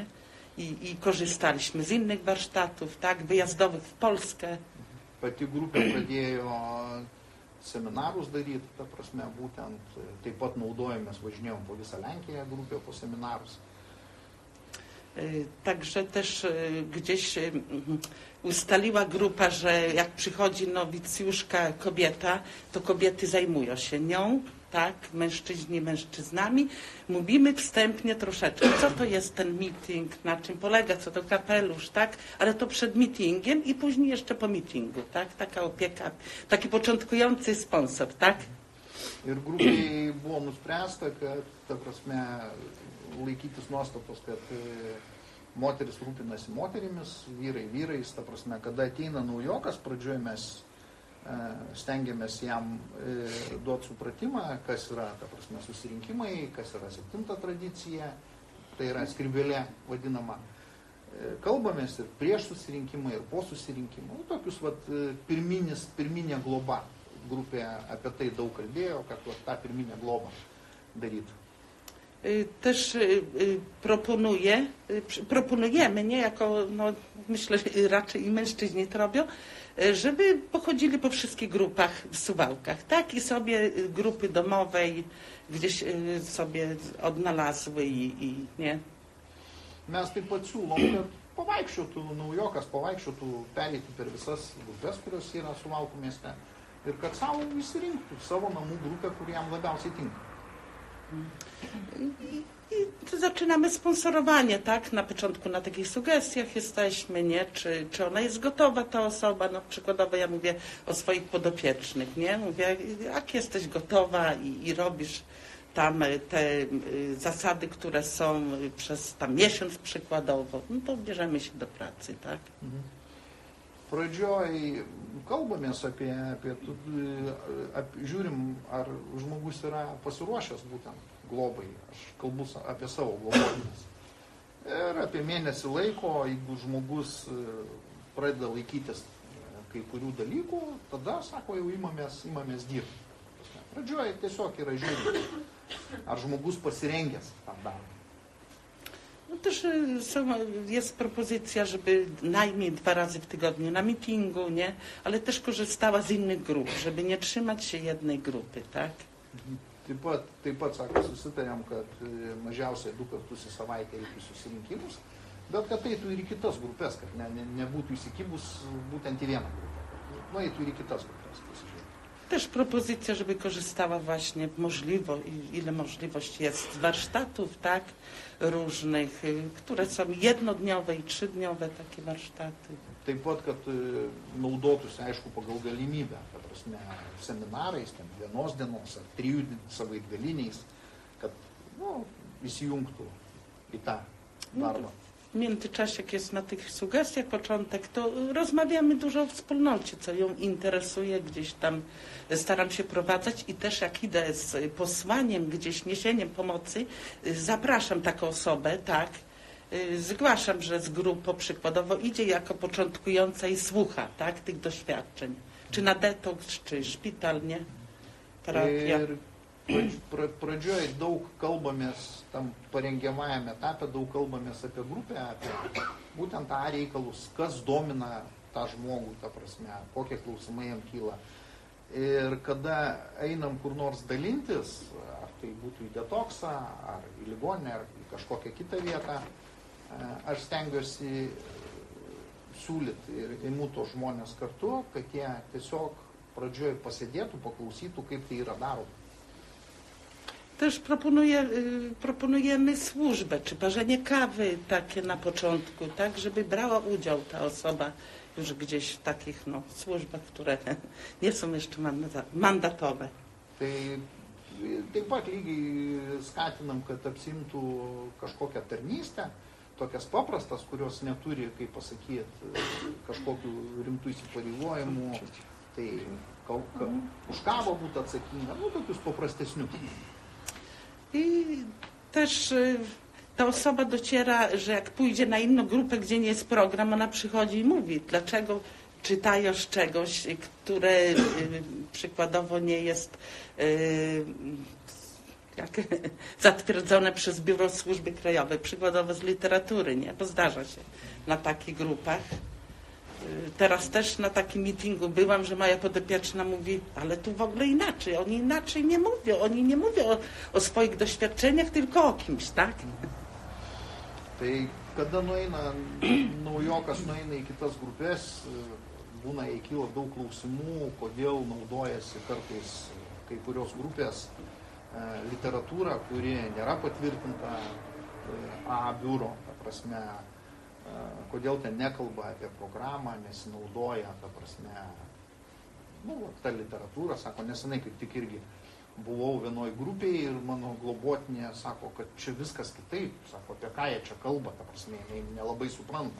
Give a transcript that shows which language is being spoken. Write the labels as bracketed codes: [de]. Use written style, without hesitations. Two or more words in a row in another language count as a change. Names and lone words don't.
[pl] I korzystaliśmy z innych warsztatów, tak, wyjazdowych w Polskę. [lt] Pati grupė pradėjo seminarus daryti, ta prasme, būtent taip pat naudojomės, važinėjom po visą Lenkiją grupę po seminarus. [pl] Także też gdzieś ustaliła grupa, że jak przychodzi nowicjuszka kobieta, to kobiety zajmują się nią, tak, mężczyźni mężczyznami. Mówimy wstępnie troszeczkę, co to jest ten meeting, na czym polega, co to kapelusz, tak, ale to przed meetingiem i później jeszcze po meetingu, tak, taka opieka, taki początkujący sponsor, tak. [lt] Ir grupiai buvo nuspręsta, kad, ta prasme, laikytis nuostatos, kad moteris rūpinasi moterimis, vyrai vyrais, ta prasme, kada ateina naujokas, pradžioje mes stengiamės jam duoti supratimą, kas yra, ta prasme, susirinkimai, kas yra 7 tradicija, tai yra skribelė vadinama. Kalbamės ir prieš susirinkimą, ir po susirinkimą. Tokius pirminė globa. Grupė apie tai daug kalbėjo, kad tą pirminę globą darytų. [pl] Też proponujemy, nie jako, no myślę, raczej i mężczyźni to robią, żeby pochodzili po wszystkich grupach w Suwałkach, tak? I sobie grupy domowej gdzieś sobie odnalazły i nie? [lt] Mes taip pat siūlom, kad pavaikščiotų naujokas, pereitų per visas grupės, kurios yra Suvalkų mieste ir kad savo įsirinktų savo namų grupę, kur jam labiausiai tinka. [pl] I zaczynamy sponsorowanie, tak? Na początku na takich sugestiach jesteśmy, nie? Czy ona jest gotowa, ta osoba? No przykładowo ja mówię o swoich podopiecznych, nie? Mówię, jak jesteś gotowa i robisz tam te zasady, które są przez tam miesiąc przykładowo, no to bierzemy się do pracy, tak? [lt] Pradžioj kalbamės žiūrim, ar žmogus yra pasiruošęs būtent globai. Aš kalbu apie savo globotines. Ir apie mėnesį laiko, jeigu žmogus pradeda laikytis kai kurių dalykų, tada, sako, jau imamės dirbti. Pradžioj tiesiog yra žiūrima, ar žmogus pasirengęs tam darbui. [pl] No też jest propozycja, żeby najmniej 2 razy w tygodniu na mitingu, nie? Ale też korzystała z innych grup, żeby nie trzymać się jednej grupy, tak? [lt] Taip pat, sako, susitarėm, kad mažiausiai 2 kartus į savaitę iki susirinkimus, bet kad eitų ir į kitas grupės, kad nebūtų įsikibus būtent į vieną grupę. No eitų ir į kitas grupės pasižiūrėti. [pl] Też propozycja, żeby korzystała właśnie ile możliwości jest z warsztatów, tak, różnych, które są jednodniowe i 3-dniowe takie warsztaty. [lt] Taip pat, kad naudotųsi, aišku, pagal galimybę, ta prasme, seminarais, ten 1 dienos ar 3 savaitgaliniais, kad įsijungtų į tą darbą. [pl] W międzyczasie, jak jest na tych sugestiach początek, to rozmawiamy dużo o wspólnocie, co ją interesuje, gdzieś tam staram się prowadzać i też jak idę z posłaniem, gdzieś niesieniem pomocy, zapraszam taką osobę, tak, zgłaszam, że z grupą przykładowo idzie jako początkująca i słucha, tak, tych doświadczeń, czy na detoks, czy szpital, nie, terapia. [lt] Pradžioje daug kalbamės, tam parengiamajame etape daug kalbamės apie grupę, apie būtent tą reikalus, kas domina tą žmogų, ta prasme, kokie klausimai jam kyla. Ir kada einam kur nors dalintis, ar tai būtų į detoksą, ar į ligoninę, ar į kažkokią kitą vietą, aš stengiuosi siūlyti ir imu tos žmonės kartu, kad jie tiesiog pradžioje pasėdėtų, paklausytų, kaip tai yra daroma. [pl] Też proponujemy służbę, czy parzenie kawy takie na początku, tak, żeby brała udział ta osoba już gdzieś w takich służbach, które nie są jeszcze mandatowe. [lt] Taip pat lygiai skatinam, kad apsimtų kažkokią tarnystę, tokias paprastas, kurios neturi, kaip pasakyti, kažkokių rimtų įsipareigojimų, tai už kavą būtų atsakinga, tokius paprastesnius. [pl] I też ta osoba dociera, że jak pójdzie na inną grupę, gdzie nie jest program, ona przychodzi i mówi, dlaczego czytasz czegoś, które przykładowo nie jest zatwierdzone przez Biuro Służby Krajowej, przykładowo z literatury, nie? Bo zdarza się na takich grupach. Teraz też na takim meetingu byłam, że moja podopieczna mówi, ale tu w ogóle inaczej, oni inaczej nie mówią, oni nie mówią o swoich doświadczeniach, tylko o kimś, tak? [lt] Tai kada naujokas nueina į kitas grupės, būna jai kyla daug klausimų, kodėl naudojasi kartais kai kurios grupės literatūra, kuri nėra patvirtinta A biuro, ta prasme, kodėl ten nekalba apie programą, nesinaudoja, ta prasme, ta literatūra, sako, nesenai kaip tik irgi buvau vienoj grupėje ir mano globotinė sako, kad čia viskas kitaip, sako, apie ką jie čia kalba, ta prasme, nelabai supranta.